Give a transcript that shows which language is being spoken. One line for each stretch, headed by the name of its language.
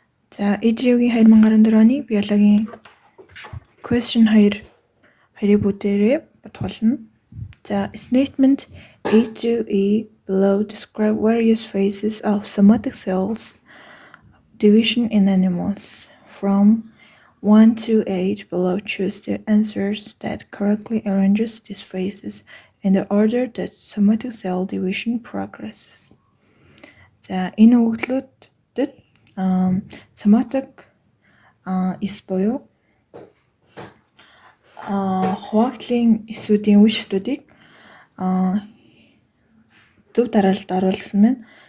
Mongolian: За EG-ийн 2014 оны биологийн question 2-ыг бүгдээрээ бодгуулна.
English: За statement A to E below describe various phases of somatic cells division in animals. From 1 to 8 below, choose the answers that correctly arranges these phases in the order that somatic cell division progresses.
Mongolian: За энэ өгөгдлүүдэд somatic эс буюу хуваагдлын эсүүдийн үе шатуудыг зөв дараалалд оруулсан байна.